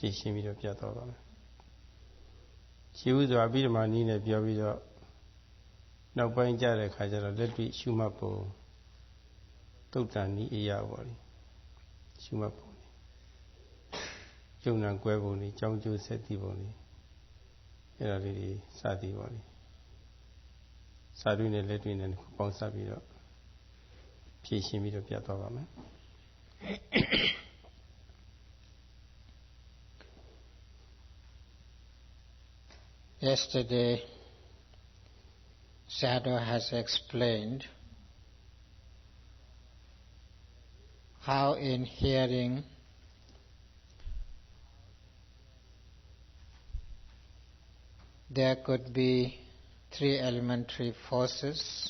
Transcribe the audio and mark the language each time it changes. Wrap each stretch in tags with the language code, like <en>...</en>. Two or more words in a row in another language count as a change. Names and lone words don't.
<my>ည့်ရှင်းပြီးတော့ပြတ်သွားပါမယ်ရှိဥစွာအပိဓမ္မာနည်းနဲ့ပြောပြီးတော့နောက်ပိုင်းကြတဲ့ခါကျတော့လက်တွေ့ရှုမှတ်ပုံတုတ်တန်နည်းအရာပေါ့လေရှုမှတ်ပုံယုံနာကွဲပုံတွေကြောင်းကျိုးဆက်တည်ပုံတွေအဲ့ဒါလေးတွေစသည်ပေါ့လေစာတွေ့နဲ့လက်တွေ့နဲ့ပေါင်းစပ်ပြီးတော့ဖြည့်ရှင်းပြီးတော့ပြတ်သွားပါမယ်</my> <en>Yesterday, Sayadaw has explained how in hearing there could be three elementary forces</en>